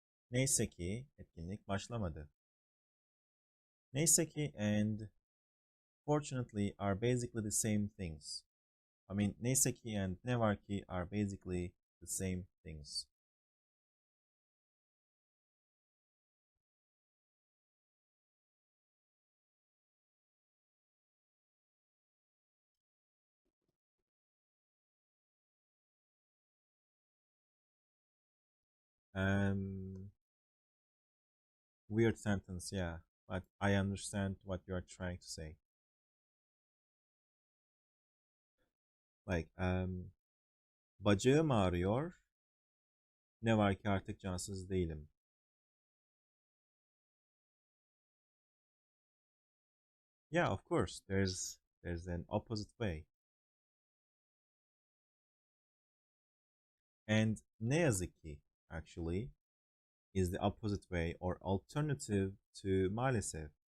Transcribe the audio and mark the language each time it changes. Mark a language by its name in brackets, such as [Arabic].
[Turkish] Neyse ki etkinlik başlamadı. [English] Neyse ki and fortunately are basically the same things. I mean, neyse ki and ne var ki are basically the same things. Um, Weird sentence, yeah, but I understand what you are trying to say. [Turkish] Like, bacağım ağrıyor. Ne var ki artık cansız değilim. [English] Yeah, of course, there's an opposite way. And ne yazık ki, actually, is the opposite way or alternative to maalesef.